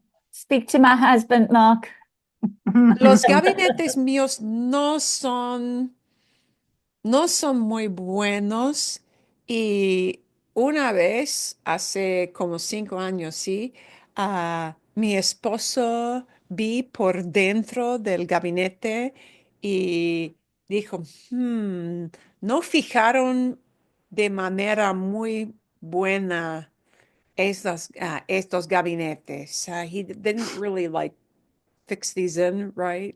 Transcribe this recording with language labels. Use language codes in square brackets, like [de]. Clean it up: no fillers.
[en] speak to my husband, Mark. [es] Los gabinetes míos no son muy buenos y una vez, hace como 5 años, sí, mi esposo vi por dentro del gabinete y dijo, no fijaron de manera muy buena estos gabinetes. [en] He didn't really like fix these in, right?